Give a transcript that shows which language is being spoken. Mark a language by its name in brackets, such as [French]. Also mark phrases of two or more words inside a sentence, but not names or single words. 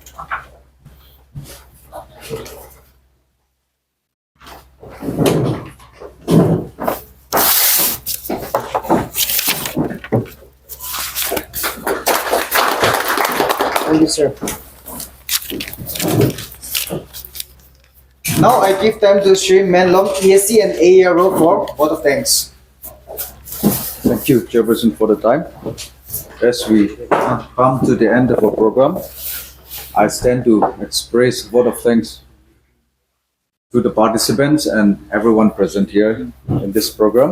[English] Thank you, sir. Now I give time to Shri Menlong, ESC and AERO for vote of thanks. Thank you, Chairperson, for the time. As we come to the end of our program, I stand to express vote of thanks to the participants and everyone present here in this program.